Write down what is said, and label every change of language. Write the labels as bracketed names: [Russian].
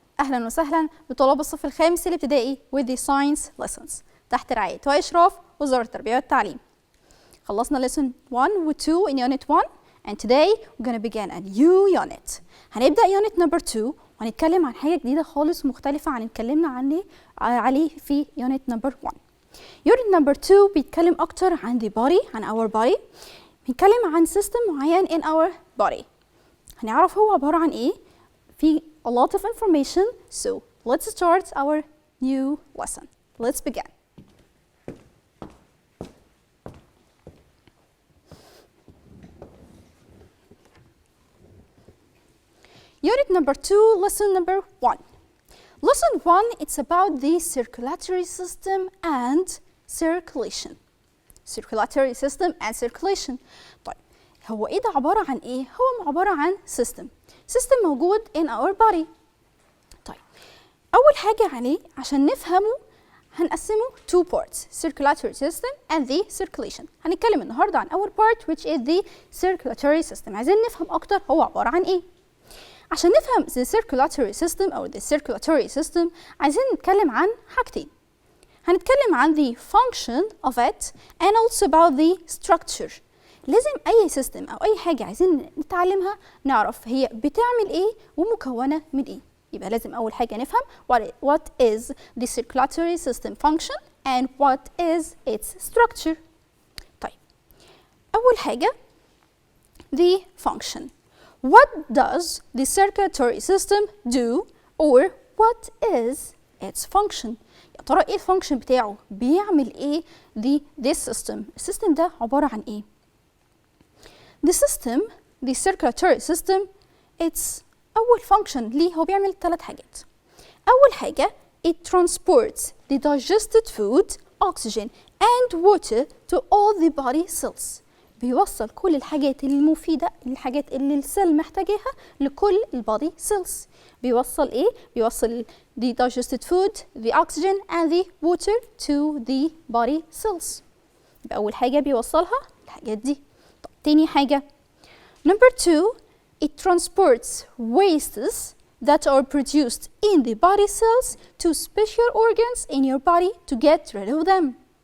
[Arabic] أهلا وسهلا بطلاب الصف الخامس الابتدائي [English] with the science lessons [Arabic] تحت رعاية وإشراف وزارة التربية والتعليم. خلصنا [English] lesson 1 و 2 in unit 1 and today we're gonna begin a new unit. [Arabic] هنبدأ unit number 2 وهنتكلم عن حاجة جديدة خالص مختلفة عن اللي اتكلمنا عليه في unit number 1. [English] unit number 2 [Arabic] بيتكلم أكتر عن [English] the body، عن our body. [Arabic] بيتكلم عن [English] system معين in our body. [Arabic] هنعرف هو عبارة عن إيه؟ في [English] a lot of information, so let's start our new lesson. Let's begin. Unit number 2, lesson number 1. Lesson 1, it's about the circulatory system and circulation. Circulatory system and circulation. [Arabic] طيب هو إيه ده عبارة عن إيه؟ هو عبارة عن system. [English] system [Arabic] موجود [English] in our body. [Arabic] طيب أول حاجة عليه عشان نفهمه هنقسمه [English] two parts, circulatory system and the circulation. [Arabic] هنتكلم النهاردة عن أول part [English] which is the circulatory system. [Arabic] عايزين نفهم أكتر هو عبارة عن إيه. عشان نفهم the circulatory system أو the circulatory system عايزين نتكلم عن حاجتين. هنتكلم عن [English] the function of it and also about the structure. [Arabic] لازم أي سيستم أو أي حاجة عايزين نتعلمها نعرف هي بتعمل إيه ومكونة من إيه. يبقى لازم أول حاجة نفهم [English] what is the circulatory system function and what is its structure. [Arabic] طيب أول حاجة the function. [English] What does the circulatory system do or what is its function؟ [Arabic] يا ترى إيه الفانكشن بتاعه؟ بيعمل إيه [English] this system؟ [Arabic] السيستم ده عبارة عن إيه؟ [English] The system, the circulatory system, it's أول function [Arabic] ليه هو بيعمل 3 حاجات. أول حاجة [English] it transports the digested food, oxygen and water to all the body cells. [Arabic] بيوصل كل الحاجات المفيدة، الحاجات اللي السيل محتاجاها لكل البادي cells. بيوصل إيه؟ بيوصل [English] the digested food, the oxygen and the water to the body cells. [Arabic] يبقى أول حاجة بيوصلها الحاجات دي. [English] تاني حاجة number 2 it transports wastes that are produced in the body cells to special organs in your body to get rid of them.